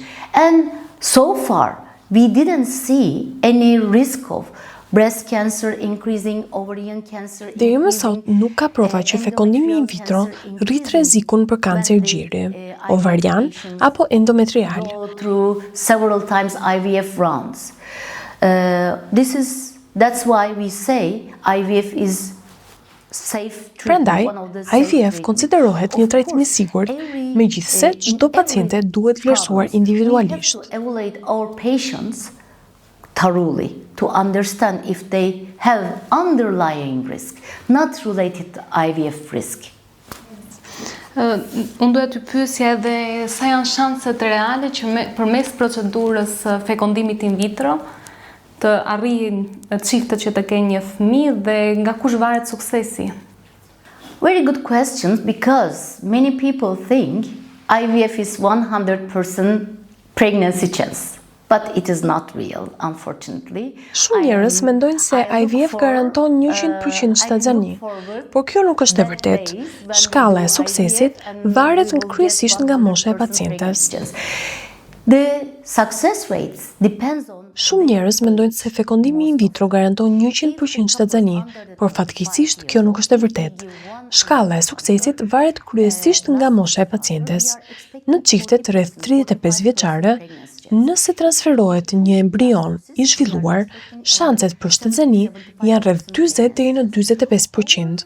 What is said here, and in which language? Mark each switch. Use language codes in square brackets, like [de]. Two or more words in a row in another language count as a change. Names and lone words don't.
[en] And so far, we didn't see any risk of breast cancer increasing, ovarian cancer [sq] Deri më sot nuk ka prova që fekondimi in vitro rrit rrezikun për kancer gjiri, ovarian apo endometrial. [en] Go through several times IVF rounds. That's why we say IVF is safe treatment. [sq] Prandaj, [en] one of the safe [sq] IVF konsiderohet një trajtim i sigurt, megjithse çdo paciente duhet vlerësuar individualisht. [en] To evaluate our patients thoroughly to understand if they have underlying risk, not related to IVF risk. [sq] Unë duhet të pyesja edhe sa janë shanset reale që përmes procedurës fekondimit in vitro të arrijnë çiftet që të kenë një fëmijë dhe nga kush varet suksesi? [en] Very good questions, because many people think IVF is 100% pregnancy chance, but it is not real, unfortunately. [sq] Shumë njerëz mendojnë se IVF garanton 100% shtatzani, por kjo nuk është e vërtetë. Shkalla e suksesit varet kryesisht nga mosha e pacientes. [en] The success rates depends on [sq] Shumë njerëz mendojnë se fekondimi in vitro garanton 100% shtatzani, por fatkeqësisht kjo nuk është e vërtetë. Shkalla e suksesit varet kryesisht nga mosha e pacientes. Në çiftet rreth 35 vjeçare, nëse transferohet një embrion i zhvilluar, shanset për shtatzani janë rreth 40 deri në 45%.